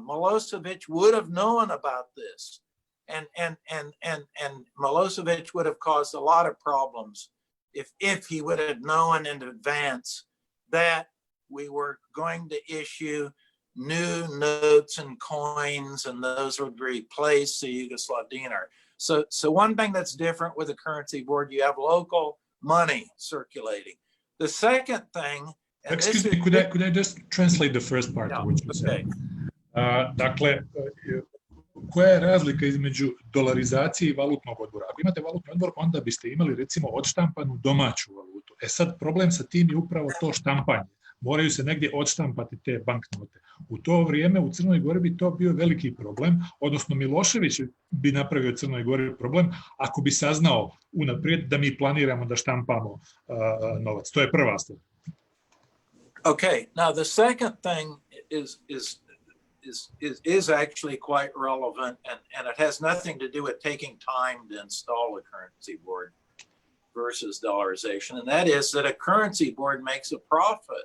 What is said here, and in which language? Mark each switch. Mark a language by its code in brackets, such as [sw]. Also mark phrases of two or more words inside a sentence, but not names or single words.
[en] Milosevic would have known about this, and Milosevic would have caused a lot of problems if he would have known in advance that we were going to issue new notes and coins, and those would replace the Yugoslav dinar. So one thing that's different with the currency board, you have local money circulating. The second thing. Excuse me, could I just translate the first part of what you said? [sr] Dakle, koja je razlika između dolarizacije i valutnog odbora? Ako imate valutni odbor, onda biste imali recimo odštampanu domaću valutu. Sad problem sa tim je upravo to štampanje. Moraju se negdje odštampati te banknote. U to vrijeme u Crnoj Gori bi to bio veliki problem, odnosno Milošević bi napravio Crnoj Gori problem ako bi saznao unaprijed da mi planiramo da štampamo novac. To je prva stvar. [en] Okay, now the second thing is actually quite relevant, and it has nothing to do with taking time to install a currency board versus dollarization, and that is that a currency board makes a profit.